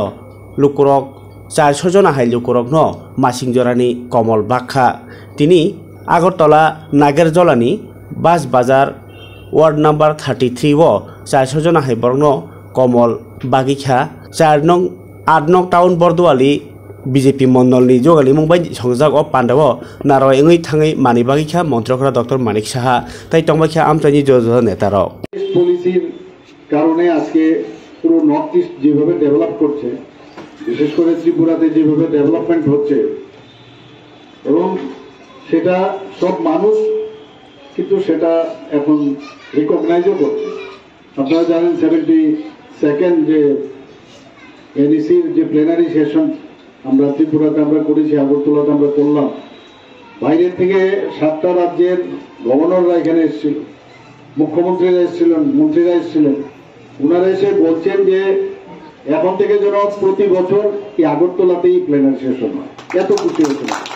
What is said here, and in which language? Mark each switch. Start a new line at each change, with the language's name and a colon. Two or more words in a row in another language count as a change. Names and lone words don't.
Kok Borok: लुकुरग 400 जना हाइ लुकुरगनो मासिंजरानि कमल बाखा तिनि आगरतला नागेरजलानि बास बाजार वार्ड नम्बर 33 वो 400 जना हाइ बर्नो कमल बागिखा 8 नং टाउन बरदुआलि बीजेपी मंडलनि जगालि मुंबाइ संजाग अ पान्डाव नारय एङै थाङै मानि बागिखा मन्त्रियकरा डक्टर मानिक साहा ताइ तंबाखा आमसानि जज नेतार
Bangla: পলিসির কারণে আজকে পুরো নর্থ ইস্ট যেভাবে ডেভেলপ করছে বিশেষ করে ত্রিপুরাতে যেভাবে ডেভেলপমেন্ট হচ্ছে এবং সেটা সব মানুষ কিন্তু সেটা এখন রিকগনাইজও করছে আপনারা জানেন 72nd যে এনইসির যে
English: plenary session
Bangla: আমরা ত্রিপুরাতে আমরা করেছি আগরতলাতে আমরা করলাম বাইরে থেকে 7টা রাজ্যের গভর্নররা এখানে এসেছিল মুখ্যমন্ত্রীরা এসেছিলেন মন্ত্রীরা এসেছিলেন ওনারা এসে বলছেন যে এখন থেকে যেন প্রতি বছর এই আগরতলাতেই
English: plenary session
Bangla: হয় এত খুশি হয়েছিল